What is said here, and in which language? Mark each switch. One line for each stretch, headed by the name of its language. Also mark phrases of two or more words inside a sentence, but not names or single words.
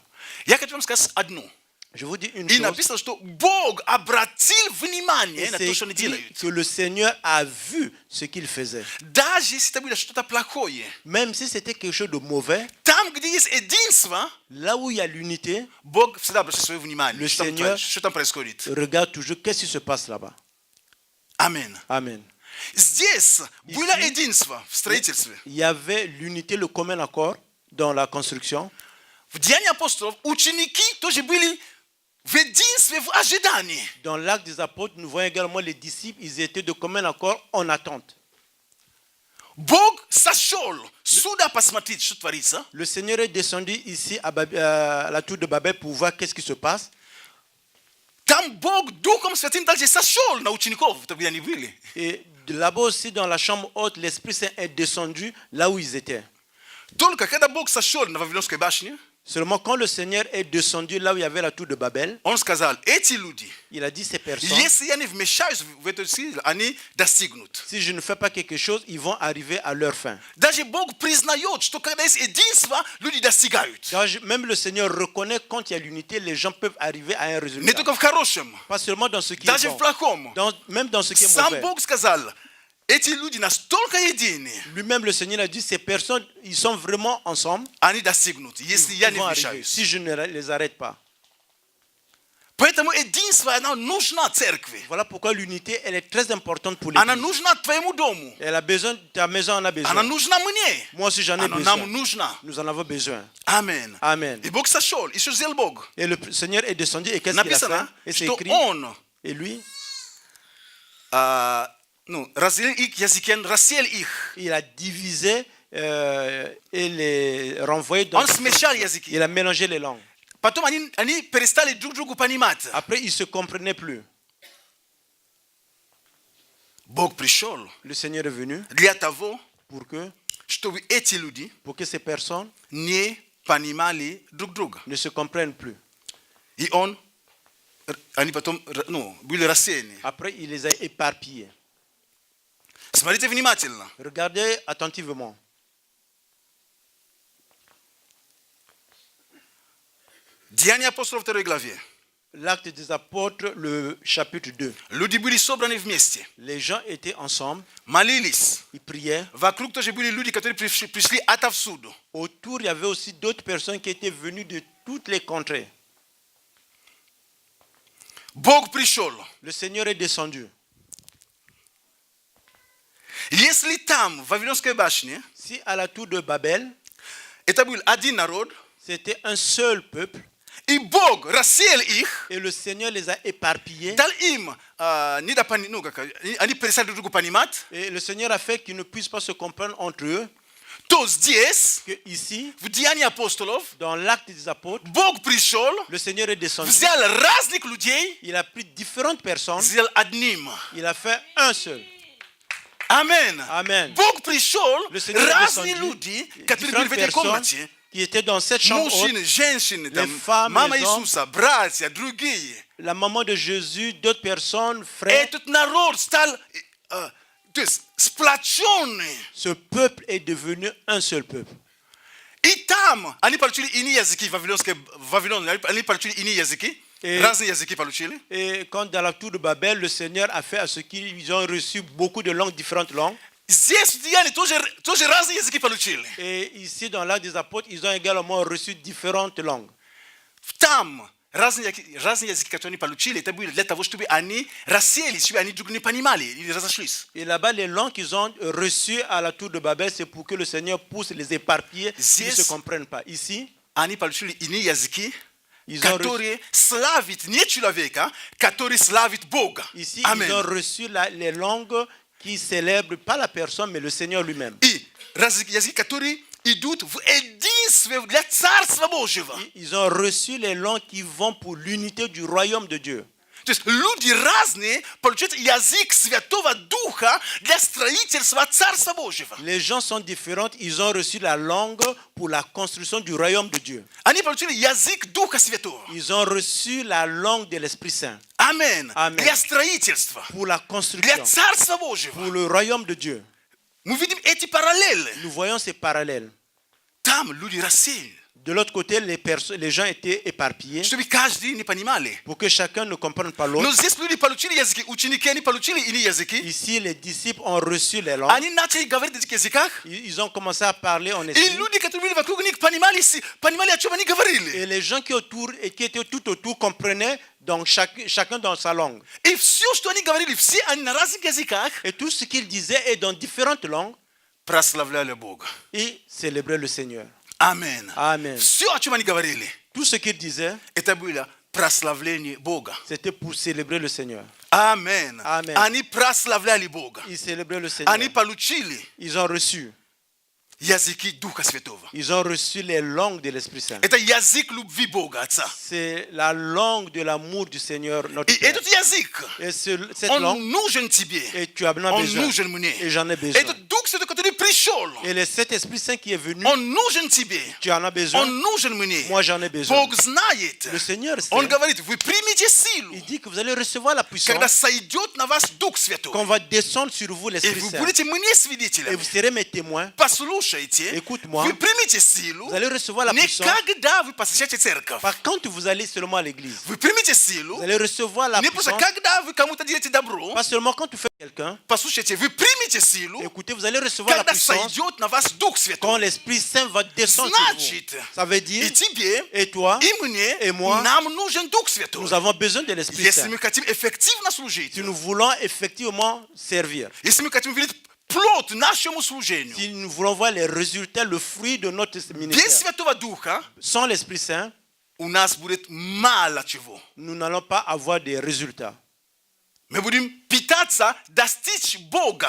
Russian: Я хочу вам сказать одно.
French: Je vous dis une
Russian: И
French: chose.
Russian: написано, что Бог обратил внимание
French: Et
Russian: на
French: c'est
Russian: то, что они
French: écrit
Russian: делают.
French: que le Seigneur a vu ce qu'ils faisaient.
Russian: Даже если это было что-то плохое,
French: Même si c'était quelque chose de mauvais,
Russian: там, где есть единство,
French: là où il y a l'unité,
Russian: Бог всегда обращает свое внимание.
French: Le
Russian: Что там
French: Seigneur-
Russian: творится, что там происходит.
French: regarde toujours qu'est-ce qui se passe là-bas.
Russian: Амен.
French: Amen.
Russian: Здесь было
French: Ici-
Russian: единство в строительстве.
French: Il y avait l'unité, le commun accord dans la construction.
Russian: В Деянии апостолов ученики тоже были в единстве, в ожидании.
French: Dans l'acte des apôtres, nous voyons également les disciples, ils étaient de commun accord en attente.
Russian: Бог сошел сюда посмотреть, что творится.
French: Le Seigneur est descendu ici à la tour de Babel pour voir qu'est-ce qui se passe.
Russian: Там Бог Духом Святым также сошел на учеников, где они были.
French: Et là-bas aussi, dans la chambre haute, l'Esprit Saint est descendu là où ils étaient.
Russian: Только когда Бог сошел на Вавилонской башне,
French: Seulement quand le Seigneur est descendu là où il y avait la tour de Babel,
Russian: Он сказал, эти люди,
French: il a dit ces personnes,
Russian: если они вмешаются в эту силу, они достигнут.
French: si je ne fais pas quelque chose, ils vont arriver à leur fin.
Russian: Даже Бог признает, что когда есть единство, люди достигают.
French: Même le Seigneur reconnaît quand il y a l'unité, les gens peuvent arriver à un
Russian: Не
French: résultat.
Russian: только в хорошем,
French: Pas seulement dans ce qui est
Russian: даже в
French: bon,
Russian: плохом.
French: même dans ce qui est
Russian: Сам
French: mauvais.
Russian: Бог сказал, эти люди настолько едины,
French: Lui-même, le Seigneur a dit, ces personnes, ils sont vraiment ensemble.
Russian: они достигнут, если я
French: Ils
Russian: не
French: vont arriver,
Russian: вмешаюсь.
French: si je ne les arrête pas.
Russian: Поэтому единство, оно нужно церкви.
French: Voilà pourquoi l'unité, elle est très importante pour
Russian: Она
French: l'Église.
Russian: нужна твоему дому.
French: Elle a besoin, ta maison en a
Russian: Она
French: besoin.
Russian: нужна мне.
French: Moi aussi, j'en ai
Russian: Она нам
French: besoin.
Russian: нужна.
French: Nous en avons besoin.
Russian: Амин.
French: Amen.
Russian: И Бог сошел. И что сделал Бог?
French: Et le Seigneur est descendu et qu'est-ce qu'il a
Russian: Написано,
French: fait? Et c'est
Russian: что
French: écrit.
Russian: Он
French: Et lui,
Russian: разделил их языки, рассеял их.
French: il a divisé et les renvoyé dans.
Russian: Он смешал языки.
French: Il a mélangé les langues.
Russian: Потом они перестали друг другу понимать.
French: Après, ils ne se comprenaient plus.
Russian: Бог пришел
French: Le Seigneur est venu
Russian: для того,
French: pour que
Russian: чтобы эти люди
French: ces personnes
Russian: не понимали друг друга.
French: ne se comprennent plus.
Russian: И они потом были рассеяны.
French: Après, il les a éparpillés.
Russian: Смотрите внимательно.
French: Regardez attentivement.
Russian: Деяния апостолов 2 главе.
French: L'acte des apôtres, le chapitre 2.
Russian: Люди были собраны вместе,
French: Les gens étaient ensemble,
Russian: молились.
French: ils priaient.
Russian: Вокруг тоже были люди, которые пришли отовсюду.
French: Autour, il y avait aussi d'autres personnes qui étaient venues de toutes les contrées.
Russian: Бог пришел.
French: Le Seigneur est descendu.
Russian: Если там, в Вавилонской башне,
French: Si à la tour de Babel,
Russian: это был один народ,
French: c'était un seul peuple,
Russian: и Бог рассеял их,
French: et le Seigneur les a éparpillés,
Russian: дал им, они перестали друг другу понимать,
French: et le Seigneur a fait qu'ils ne puissent pas se comprendre entre eux,
Russian: то здесь,
French: que ici,
Russian: в Деянии апостолов,
French: dans l'acte des apôtres,
Russian: Бог пришел,
French: le Seigneur est descendu.
Russian: взял разных людей,
French: Il a pris différentes personnes,
Russian: сделал одним.
French: il a fait un seul.
Russian: Амен.
French: Amen.
Russian: Бог пришел,
French: Le Seigneur est
Russian: разные
French: descendu,
Russian: люди, которые были
French: différentes
Russian: в этой
French: personnes
Russian: комнате,
French: qui étaient dans cette chambre haute,
Russian: мужчины, женщины, там,
French: femmes,
Russian: мама
French: les hommes.
Russian: Иисуса, братья, другие.
French: la maman de Jésus, d'autres personnes, frères.
Russian: Этот народ стал, то есть, сплоченный.
French: Ce peuple est devenu un seul peuple.
Russian: И так Там они получили иные языки, Вавилон, они получили иные языки, разные языки получили.
French: Et quand dans la tour de Babel, le Seigneur a fait à ce qu'ils ont reçu beaucoup de langues, différentes langues.
Russian: Здесь в Деянии тоже разные языки получили.
French: Et ici, dans l'Acte des Apôtres, ils ont également reçu différentes langues.
Russian: Там разные языки, которые они получили, это были для того, чтобы они расселись, чтобы они друг не понимали или разошлись.
French: Et là-bas, les langues qu'ils ont reçues à la tour de Babel, c'est pour que le Seigneur pousse les éparpiller, qu'ils ne se comprennent pas. Ici,
Russian: Они получили иные языки,
French: ils ont reçu,
Russian: которые славят не человека, которые славят Бога.
French: ici,
Russian: Аминь.
French: ils ont reçu les langues qui célèbrent pas la personne, mais le Seigneur lui-même.
Russian: И языки, которые идут в единстве для Царства Божьего.
French: Ils ont reçu les langues qui vont pour l'unité du royaume de Dieu.
Russian: То есть люди разные получают язык Святого Духа для строительства Царства Божьего.
French: Les gens sont différents, ils ont reçu la langue pour la construction du royaume de Dieu.
Russian: Они получили язык Духа Святого.
French: Ils ont reçu la langue de l'Esprit Saint
Russian: Аминь. Аминь. Для строительства,
French: pour la
Russian: для
French: construction,
Russian: Царства Божьего.
French: pour le royaume de Dieu.
Russian: Мы видим эти параллели.
French: Nous voyons ces parallèles.
Russian: Там люди рассеяны,
French: De l'autre côté, les gens étaient éparpillés
Russian: чтобы каждый не понимали.
French: pour que chacun ne comprenne pas
Russian: Но
French: l'autre.
Russian: здесь люди получили языки, ученики они получили иные языки.
French: Ici, les disciples ont reçu les langues.
Russian: Они начали говорить на этих языках.
French: Ils ont commencé à parler en
Russian: И
French: esprit.
Russian: люди, которые были вокруг них, понимали, о чем они говорили.
French: Et les gens qui étaient tout autour comprenaient donc chacun dans sa langue.
Russian: И все, что они говорили, все они на разных языках
French: Et tout ce qu'ils disaient est dans différentes langues.
Russian: прославляли Бога.
French: Et célébraient le Seigneur.
Russian: Аминь.
French: Amen.
Russian: Все, о чем они говорили,
French: Tout ce qu'ils disaient,
Russian: это было прославление Бога.
French: c'était pour célébrer le Seigneur.
Russian: Аминь.
French: Amen.
Russian: Они прославляли Бога.
French: Ils célébraient le Seigneur.
Russian: Они получили
French: Ils ont reçu.
Russian: языки Духа Святого.
French: Ils ont reçu les langues de l'Esprit Saint.
Russian: Это язык любви Бога, Отца.
French: C'est la langue de l'amour du Seigneur, notre
Russian: И
French: Père.
Russian: этот язык,
French: Et cette
Russian: он
French: langue,
Russian: нужен тебе.
French: et tu en as
Russian: Он
French: besoin.
Russian: нужен мне.
French: Et j'en ai besoin.
Russian: Этот Дух Святой, который пришел,
French: Et cet Esprit Saint qui est venu,
Russian: он нужен тебе.
French: tu en as besoin.
Russian: Он нужен мне.
French: Moi, j'en ai besoin.
Russian: Бог знает.
French: Le Seigneur sait.
Russian: Он говорит, вы примите силу,
French: Il dit que vous allez recevoir la
Russian: когда
French: puissance,
Russian: сойдет на вас Дух
French: qu'on
Russian: Святой.
French: va descendre sur vous
Russian: И
French: l'Esprit
Russian: вы
French: Saint.
Russian: будете мне
French: Et
Russian: свидетелями.
French: vous serez mes témoins.
Russian: Послушайте,
French: Écoute-moi.
Russian: вы примите силу,
French: Vous allez recevoir la
Russian: не
French: puissance.
Russian: когда вы посещаете церковь.
French: Par contre, vous allez seulement à l'église.
Russian: Вы примите силу,
French: Vous allez recevoir la
Russian: не просто
French: puissance.
Russian: когда вы кому-то делаете добро.
French: Pas seulement quand tu fais quelqu'un.
Russian: Послушайте, вы примите силу,
French: Écoutez, vous allez recevoir la
Russian: когда
French: puissance
Russian: сойдет на вас Дух
French: quand
Russian: Святой.
French: l'Esprit Saint va descendre sur
Russian: Значит,
French: vous. Ça veut dire,
Russian: и тебе,
French: et toi,
Russian: и мне,
French: et moi,
Russian: нам нужен Дух Святой.
French: nous avons besoin de l'Esprit
Russian: Если
French: Saint.
Russian: мы хотим эффективно служить,
French: Si nous voulons effectivement servir,
Russian: если мы хотим видеть плод нашему служению,
French: si nous voulons voir les résultats, le fruit de notre
Russian: без
French: ministère,
Russian: Святого Духа
French: sans l'Esprit Saint,
Russian: у нас будет мало чего.
French: nous n'allons pas avoir des résultats.
Russian: Мы будем питаться, достичь Бога